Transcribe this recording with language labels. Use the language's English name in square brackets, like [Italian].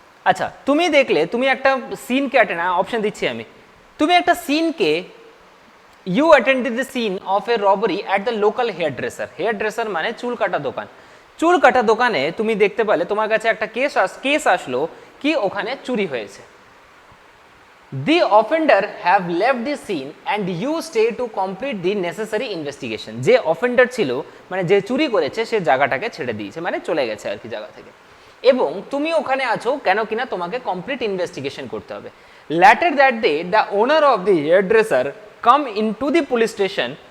[Bangla] আচ্ছা, তুমি দেখলে, তুমি একটা সিনকে অ্যাটেন্ড, অপশন দিচ্ছি আমি, তুমি একটা সিনকে, [English] You attended the scene of a robbery at the local hair dresser. [Bangla] Hair dresser মানে চুল কাটা দোকান। চুল কাটা দোকানে তুমি দেখতে পেলে তোমার কাছে একটা কেস আসলো কি ওখানে চুরি হয়েছে। [English] The offender have left the scene and you stay to complete the necessary investigation. [Bangla] যে অফেন্ডার ছিল মানে যে চুরি করেছে সে জায়গাটাকে ছেড়ে দিয়েছে, মানে চলে গেছে আর কি জায়গা থেকে, এবং তুমি ওখানে আছো কেন কিনা তোমাকে কমপ্লিট ইনভেস্টিগেশন করতে হবে। [English] Later that day the owner of the hair dresser come into the police station.